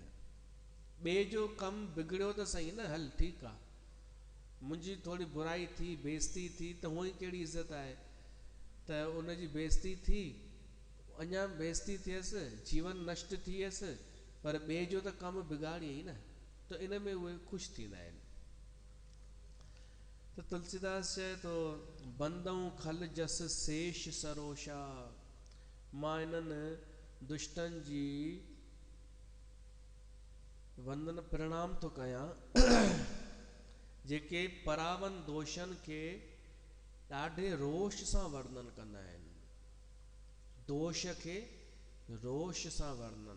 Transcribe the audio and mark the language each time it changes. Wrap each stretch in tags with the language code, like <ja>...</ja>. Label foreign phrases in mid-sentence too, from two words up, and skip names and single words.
<sd>ॿिए जो कमु बिगड़ियो त सही न, हल ठीकु आहे, मुंहिंजी थोरी बुराई थी, बेइज़ती थी, त हूअं ई कहिड़ी इज़त आहे, त उनजी बेइज़ती थी, अञा बेइज़ती थियसि, जीवन नष्ट थियसि, पर ॿिए जो त कमु बिगाड़ियई न, त इन में उहे ख़ुशि थींदा आहिनि। त तुलसीदास चए थो</sd> <awa>बंदऊं खल जस शेष सरोशा,</awa> <sd>मां इन्हनि दुष्टनि जी वंदन प्रणाम थो कयां जेके परावन दोषनि खे ॾाढे रोष सां वर्णन कंदा आहिनि, दोष खे रोष सां वर्णन।</sd>